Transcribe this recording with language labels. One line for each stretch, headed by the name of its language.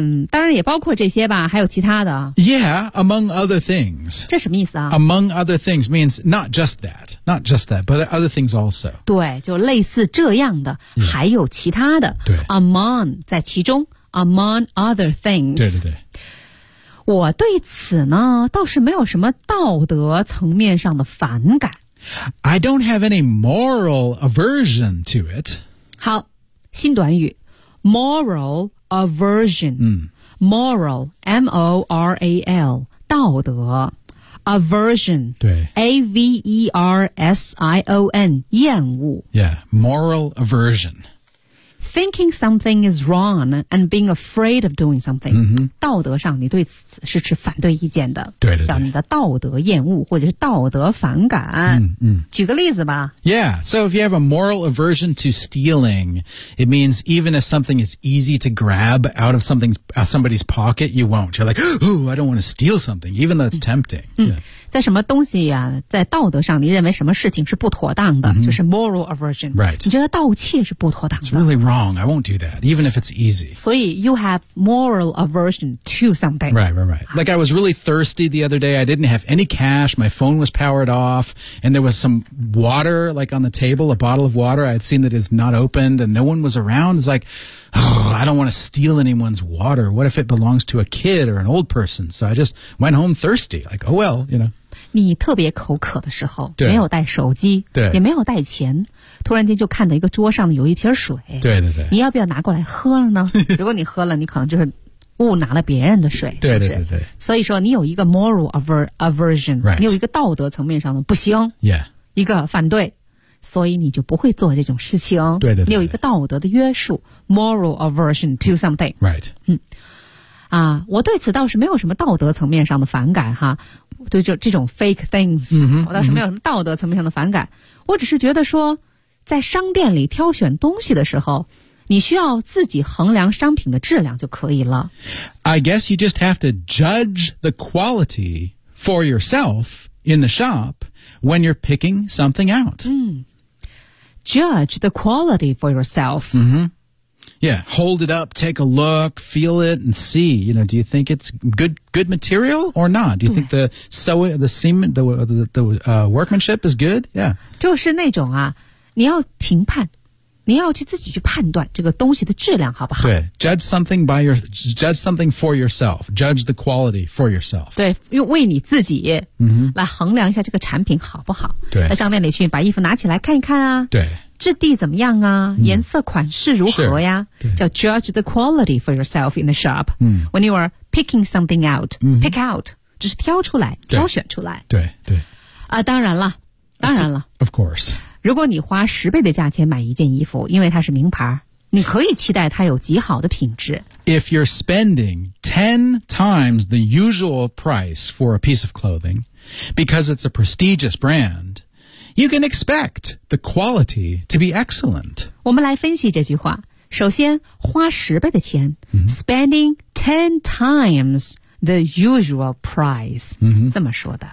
Chinese: 当然也包括这些吧，还有其他的。
English: Yeah, among other things.
Chinese: 这什么意思啊？
English: Among other things means not just that, but other things also.
Chinese: 对，就类似这样的、
English: yeah.
Chinese: 还有其他的。对。
English: Among,
Chinese: 在其中。
English: Among other things.
Chinese: 对对对。我对此呢倒是没有什么道德层面上的反感。
English: I don't have any moral aversion to it.
Chinese: 好，新短语。
English: Moral,aversion、moral M-O-R-A-L 道德 aversion
Chinese: 对
English: A-V-E-R-S-I-O-N
Chinese: 厌恶
English: yeah moral aversion thinking something is wrong and being afraid of doing something、 mm-hmm.
Chinese: 道德上你对此是持反对意见的对, 对, 对叫你的道德厌恶或者是道德反感、举个例子吧
English: yeah so if you have a moral aversion to stealing it means even if something is easy to grab out of somebody's pocket you won't you're like oh I don't want to steal something even though it's tempting、
Chinese: 在什么东西啊在道德上你认为什么事情是不妥当的、就是
English: moral aversion right
Chinese: 你觉得盗窃是不妥当的
English: wrong. I won't do that, even if it's easy. So you have moral aversion to something. Right, right, right. Like I was really thirsty the other day. I didn't have any cash. My phone was powered off. And there was some water, like on the table, a bottle of water. I had seen that is not opened and no one was around. It's like, oh, I don't want to steal anyone's water. What if it belongs to a kid or an old person? So I just went home thirsty. Like, oh, well, you know.
Chinese: 你特别口渴的时候没有带手机对也没有带钱突然间就看到一个桌上有一瓶水对对对你要不要拿过来喝了呢如果你喝了你可能就是误拿了别人的水对对对对是不是所以说你有一个
English: moral aversion、 right.
Chinese: 你有一个道德层面上的不行、
English: yeah.
Chinese: 一个反对所以你就不会做这种事情对对对你有一个道德的约束
English: moral aversion to something、 right.
Chinese: 我对此倒是没有什么道德层面上的反感哈对这种
English: fake things、
Chinese: 我倒是没有什么道德层面上的反感、我只是觉得说在商店里挑选东西的时候你需要自己衡量商品的质量就可以了
English: I guess you just have to judge the quality for yourself in the shop when you're picking something out、 Judge the quality for yourself、 Yeah, hold it up, take a look, feel it, and see. You know, do you think it's good material or not? Do you think the workmanship is good? Yeah.
Chinese: 就是那种啊，你要评判，你要去自己去判断这个东西的质量好不好？
English: 对 ，judge something for yourself. Judge the quality for yourself.
Chinese: 对，用为你自己来衡量一下这个产品好不好？对，在商店里去把衣服拿起来看一看啊。对。质地怎么样啊颜色款式如何呀叫
English: judge the quality for yourself in the shop、when you are picking something out、
Chinese: pick out 只是挑出来挑选出来对对啊，当然了
English: of course
Chinese: 如果你花十倍的价钱买一件衣服因为它是名牌你可以期待它有极好的品质
English: If you're spending 10 times the usual price for a piece of clothing because it's a prestigious brandYou can expect the quality to be excellent.
Chinese: 我们来分析这句话。首先，花十倍的钱、
English: spending 10 times the usual price,、
Chinese: 这么说的。